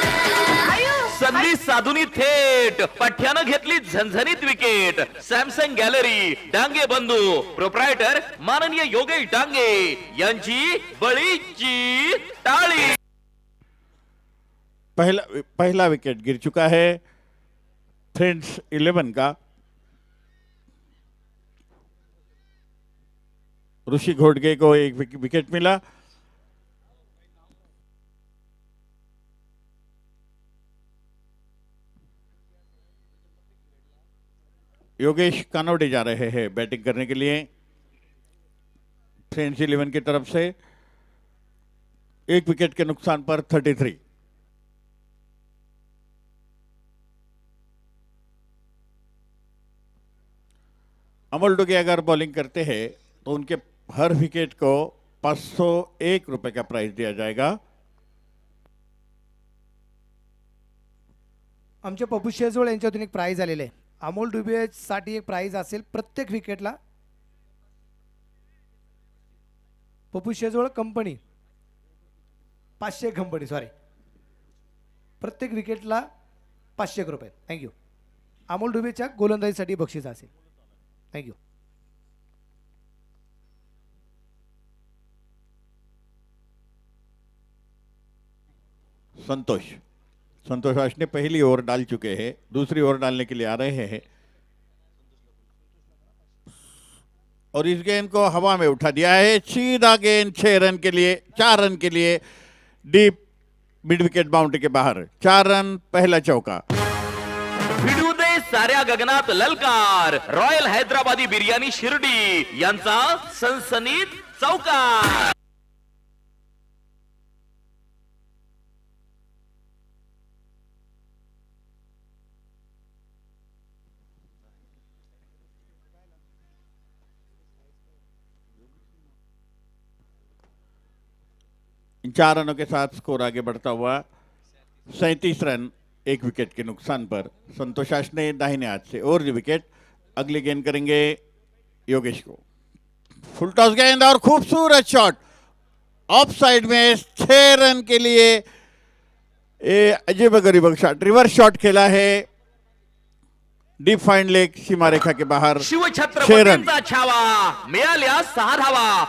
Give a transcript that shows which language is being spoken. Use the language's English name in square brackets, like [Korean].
[Marathi] संधी साधुनी थेट पठ्यानं घेतली झणझणीत विकेट. सॅमसंग गॅलरी डांगे बंधू प्रोप्रायटर माननीय योगेश डांगे यांची बळीची टाळी. [Hindi] पहला विकेट गिर चुका है फ्रेंड्स 11 का. ऋषि घोटगे को एक विकेट मिला. योगेश कानोडे जा रहे हैं बैटिंग करने के लिए फ्रेंड्स 11 की तरफ से. 1 विकेट के नुकसान पर 33. अमोल डुगे अगर बॉलिंग करते हैं तो उनके हर विकेट को 501 रुपए का प्राइस दिया जाएगा. [Marathi] आमच्या पप्पू शेजवळ यांच्यातून एक प्राइज आलेले आहे. अमोल डुबे साठी एक प्राइज असेल प्रत्येक विकेटला. Pappu Shejwal company 500 company sorry, प्रत्येक विकेटला 500 रुपये. थँक्यू. अमोल डुबेच्या गोलंदाजीसाठी बक्षीस असेल. थँक्यू. संतोष [Hindi] संतोष आश ने पहली ओवर डाल चुके हैं, दूसरी ओवर डालने के लिए आ रहे हैं और इस गेंद को हवा में उठा दिया है। सीधा गेंद 6 रन के लिए, 4 रन के लिए डीप मिड विकेट बाउंड्री के बाहर। 4 रन, पहला चौका। [Marathi] भिडू दे साऱ्या गगनात ललकार, रॉयल हैदराबादी बिर्याणी शिर्डी यांचा सनसनीत चौकार। [Hindi] इन 4 रनों के साथ स्कोर आगे बढ़ता हुआ 37 रन 1 विकेट के नुकसान पर। संतोष आश ने दाहिने हाथ से ओवर द विकेट। अगली गेंद करेंगे योगेश को। फुल टॉस गेंद और खूबसूरत शॉट ऑफ साइड में 6 रन के लिए। अजीब गरीब शॉट, रिवर्स शॉट खेला है डीप फाइन लेग सीमा रेखा के बाहर। 6 रन। [Marathi] शिवछत्रपतींचा छावा, मिळाल्या 6 धावा।